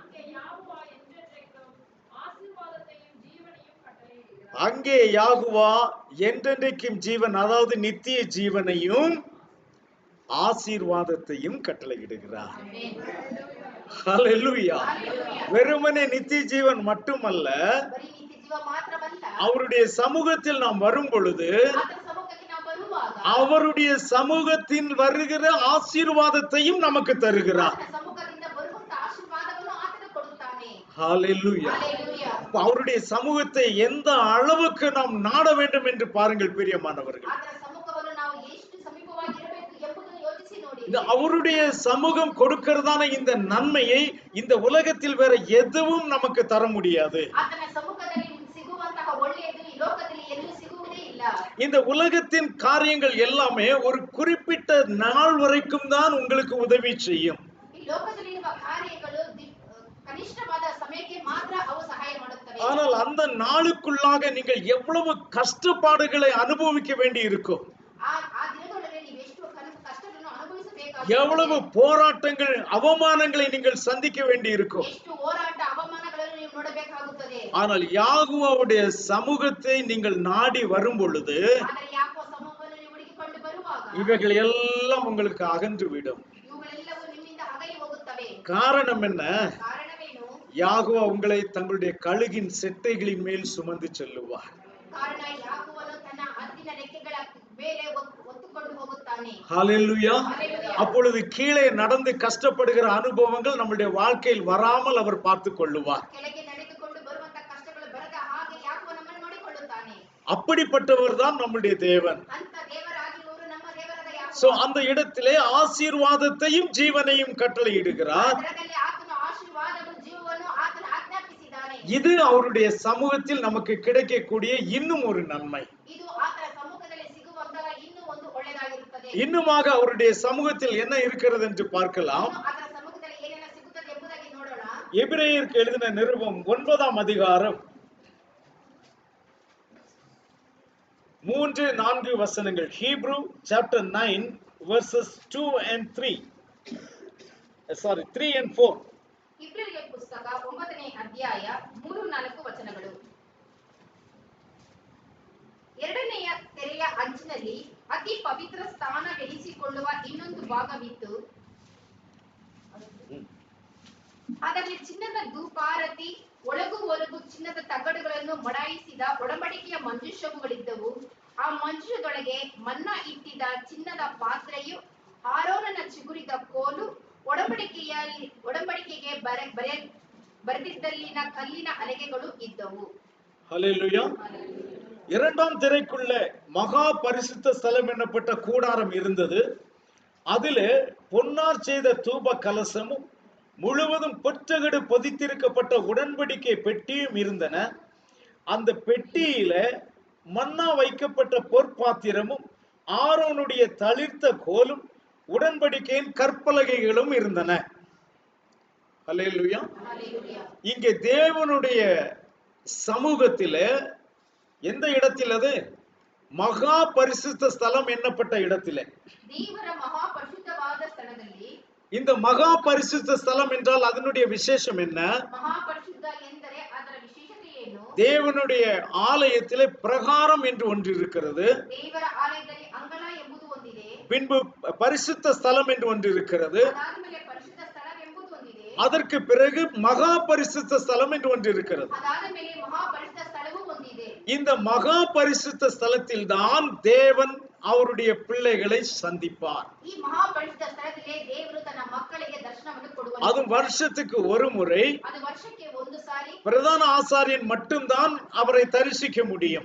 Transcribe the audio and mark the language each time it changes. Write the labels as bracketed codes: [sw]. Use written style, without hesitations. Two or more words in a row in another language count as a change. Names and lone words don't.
[ta] அங்கே யாகுவா என்றென்றைக்கும் ஜீவனையும் அங்கே யாகுவா என்றென்றைக்கும் ஜீவன், கட்டளையிடுகிறார். அதாவது நித்திய ஜீவனையும் ஆசீர்வாதத்தையும் கட்டளையிடுகிறார். ஹல்லேலூயா. வெறுமனே நித்திய ஜீவன் மட்டுமல்ல, [kn] ಬರೀ ನಿತ್ಯ ಜೀವ ಮಾತ್ರವಲ್ಲ, [ta] அவருடைய சமூகத்தில் நாம் வரும் பொழுது [kn] ಆತನ ಸಮ್ಮುಖಕ್ಕೆ ನಾವು ಬರುವಾಗ [ta] அவருடைய சமூகத்தில் வருகிற ஆசீர்வாதத்தையும் நமக்கு தருகிறார். [kn] ಆತನ ಸಮ್ಮುಖದಿಂದ ಬರುವಂತ ಆಶೀರ್ವಾದವನ್ನು ಆತನು ಕೊಡುತ್ತಾನೆ. [ta] ஹalleluya. [kn] ಹಲ್ಲೆಲೂಯಾ. [ta] அவருடைய சமூகத்தை எந்த அளவுக்கு நாம் நாட வேண்டும் என்று பாருங்கள் பிரியமானவர்கள். [kn] ಆತನ ಸಮ್ಮುಖವನ್ನು ನಾವು ಎಷ್ಟು ಸಮೀಪವಾಗಿರಬೇಕು ಎಂಬುದನ್ನು ಯೋಚಿಸಿ ನೋಡಿ. [ta] இந்த அவருடைய சமூகம் கொடுக்கிறதான இந்த நன்மையை இந்த உலகத்தில் வேற எதுவும் நமக்கு தர முடியாது. [kn] ಆತನ ಸಮ್ಮುಖದಲ್ಲಿ ಸಿಗುವಂತಹ ಒಳ್ಳೆಯದು ಈ ಲೋಕದಲ್ಲಿ ಎಲ್ಲೂ ಸಿಗುವುದೇ ಇಲ್ಲ. [ta] இந்த உலகத்தின் காரியங்கள் எல்லாமே ஒரு குறிப்பிட்ட நாள் வரைக்கும் தான் உங்களுக்கு உதவி செய்யும். [kn] ಈ ಲೋಕದಲ್ಲಿರುವ ಕಾರ್ಯಗಳು ಕನಿಷ್ಠವಾದ ಸಮಯಕ್ಕೆ ಮಾತ್ರ ಅವು ಸಹಾಯ ಮಾಡುತ್ತವೆ. [ta] ஆனால் அந்த நாளுக்குள்ளாக நீங்கள் எவ்வளவு கஷ்டப்பாடுகளை அனுபவிக்க வேண்டி இருக்கும், [kn] ಆ ದಿನದೊಳಗೆ ನೀವು ಎಷ್ಟು ಕಷ್ಟಗಳನ್ನು ಅನುಭವಿಸಬೇಕಾಗುತ್ತದೆ, [ta] எவ்வளவு போராட்டங்கள் அவமானங்களை நீங்கள் சந்திக்க வேண்டி இருக்கும். [kn] ಎಷ್ಟು ಹೋರಾಟ ಅವಮಾನಗಳನ್ನು ನೀವು ನೋಡಬೇಕಾಗುತ್ತದೆ. [ta] ஆனால் யாகுவாவுடைய சமூகத்தை நீங்கள் நாடி வரும் பொழுது [kn] ಆದರೆ ಯಾಕೋ ಸಮೂಹವನ್ನು ನೀವು ಹುಡುಕಿಕೊಂಡು ಬರುವಾಗ [ta] இவைகள் எல்லாம் உங்களுக்கு அகன்று விடும். [kn] ಇವುಗಳೆಲ್ಲವೂ ನಿಮ್ಮಿಂದ ಅಗಲಿ ಹೋಗುತ್ತವೆ. [ta] காரணம் என்ன? [kn] ಕಾರಣವೇನು? [ta] யாகுவா உங்களை தங்களுடைய கழுகின் செட்டைகளின் மேல் சுமந்து செல்லுவார். [kn] ಕಾರಣ ಯಾಕೋಬನು ತನ್ನ ಹದ್ದಿನ ರೆಕ್ಕೆಗಳ ಮೇಲೆ ಒತ್ತುಕೊಂಡು ಹೋಗುತ್ತಾನೆ. [ta] ஹalleluya. [kn] ಹಲ್ಲೆಲೂಯಾ. [ta] அப்பொழுது கீழே நடந்து கஷ்டப்படுகிற அனுபவங்கள் நம்முடைய வாழ்க்கையில் வராமல் அவர் பார்த்து கொள்ளுவார். [kn] ಕೆಳಗೆ ನಡೆದುಕೊಂಡು ಬರುವಂತ ಕಷ್ಟಗಳು ಬರದ ಹಾಗೆ ಯಾಕೋಬ ನಮ್ಮನ್ನು ನೋಡಿಕೊಳ್ಳುತ್ತಾನೆ. [ta] அப்படிப்பட்டவர் தான் நம்முடைய தேவன். [kn] ಅಂತ ದೇವರಾಗಿರುವವರು ನಮ್ಮ ದೇವರಾದ ಯಾಕೋಬ. [ta] சோ அந்த இடத்திலே ஆசீர்வாதத்தையும் ஜீவனையும் கட்டளையிடுகிறார். [kn] ಅದರಲ್ಲಿ ಆತನು ಆಶೀರ್ವಾದವನ್ನು ಜೀವವನ್ನು ಆತನು ಆಜ್ಞಾಪಿಸಿದ್ದಾನೆ. [ta] இது அவருடைய சமூகத்தில் நமக்கு கிடைக்கக்கூடிய இன்னும் ஒரு நன்மை. [kn] ಇದು ಆತನ ಸಮ್ಮುಖದಲ್ಲಿ ಸಿಗುವಂತಹ ಇನ್ನೂ ಒಂದು ಒಳ್ಳೆಯದಾಗಿರುತ್ತದೆ. [ta] இன்னுமாக அவருடைய சமூகத்தில் என்ன இருக்கிறது என்று பார்க்கலாம். [kn] ಇನ್ನು ಆತನ ಸಮ್ಮುಖದಲ್ಲಿ ಏನೆಲ್ಲ ಸಿಗುತ್ತದೆ ಎಂಬುದಾಗಿ ನೋಡೋಣ. [ta] எபிரேயருக்கு எழுதின நிருபம் 9ஆம் அதிகாரம் 3-4 வசனங்கள். [en] Hebrew chapter 9 verses 2 and 3. 3 and 4. [kn] ಇಬ್ರಿಯರ ಪುಸ್ತಕ 9ನೇ ಅಧ್ಯಾಯ 3-4 ವಚನಗಳು. ಎರಡನೆಯ ತೆರೆಯ ಅಂಚಿನಲ್ಲಿ ಅತಿ ಪವಿತ್ರ ಸ್ಥಾನವೆನಿಸಿಕೊಳ್ಳುವ ಇನ್ನೊಂದು ಭಾಗವಿತ್ತು. ಅದರಲ್ಲಿ ಚಿನ್ನದ ಧೂಪಾರತಿ, ಒಳಗು ಹೊರಗು ಚಿನ್ನದ ತಗಡುಗಳನ್ನು ಮಡಾಯಿಸಿದ ಒಡಂಬಡಿಕೆಯ ಮಂಜೂಷಗಳಿದ್ದವು. ಆ ಮಂಜೂಷದೊಳಗೆ ಮನ್ನಾ ಇಟ್ಟಿದ್ದ ಚಿನ್ನದ ಪಾತ್ರೆಯು, ಆರೋನನ ಚಿಗುರಿದ ಕೋಲು, ಒಡಂಬಡಿಕೆಗೆ ಬರೆದಿದ್ದಲ್ಲಿನ ಕಲ್ಲಿನ ಹಲಗೆಗಳು ಇದ್ದವು. [ta] ஹல்லேலூயா. இரண்டாம் திரைக்குள்ள மகா பரிசுத்த ஸ்தலம் என்னப்பட்ட கூடாரம் இருந்தது. அதிலே பொன்னார் செய்த தூப கலசமும் முழுவதும் பொற்றகடு பொதித்திருக்கப்பட்ட உடன்படிக்கை பெட்டியும் இருந்தன. அந்த பெட்டியில மன்னா வைக்கப்பட்ட பொற்பாத்திரமும் ஆரோனுடைய தளிர்த்த கோலும் உடன்படிக்கையின் கற்பலகைகளும் இருந்தன. ஹல்லேலூயா. ஹல்லேலூயா. இங்கே தேவனுடைய சமூகத்திலே எந்த இடத்தில், அது மகா பரிசுத்த ஸ்தலம் என்னப்பட்ட இடத்திலே, [kn] ದೇವರ ಮಹಾ ಪರಿಶುದ್ಧ ಪರಿಶುದ್ಧವಾದ ಸ್ಥಳದಲ್ಲಿ [ta] இந்த மகா பரிசுத்த ஸ்தலம் என்றால் அதனுடைய விசேஷம் என்ன? [kn] ಮಹಾಪರಿಶುದ್ಧ ಎಂದರೆ ಅದರ ವಿಶೇಷತೆ ಏನು? [ta] தேவனுடைய ஆலயத்திலே பிரகாரம் என்று ஒன்று இருக்கிறது. [kn] ದೇವರ ಆಲಯದಲ್ಲಿ ಅಂಗಳ ಎಂಬುದು ಒಂದಿದೆ. [ta] பின்பு பரிசுத்த ஸ்தலம் என்று ஒன்று இருக்கிறது. [kn] ಅದಾದಮೇಲೆ ಪರಿಶುದ್ಧ ಸ್ಥಳ ಎಂಬುದು ಒಂದಿದೆ. [ta] அதற்கு பிறகு மகா பரிசுத்த ஸ்தலம் என்று ஒன்று இருக்கிறது. [kn] ಅದಾದ ಮೇಲೆ ಮಹಾಪರಿಶುದ್ಧ ಸ್ಥಳವೂ ಒಂದಿದೆ. [ta] இந்த மகா பரிசுத்த ஸ்தலத்தில் தான் தேவன் அவருடைய பிள்ளைகளை சந்திப்பார். [kn] ಈ ಮಹಾಪರಿಶುದ್ಧ ಸ್ಥಳದಲ್ಲಿ ದೇವರು ತನ್ನ ಮಕ್ಕಳಿಗೆ ದರ್ಶನವನ್ನು ಕೊಡುವನು. [ta] அது வருஷத்துக்கு ஒரு முறை. [kn] ಅದು ವರ್ಷಕ್ಕೆ ಒಂದು ಸಾರಿ. [ta] பிரதான ஆசாரியன் மட்டும்தான் அவரை தரிசிக்க முடியும்.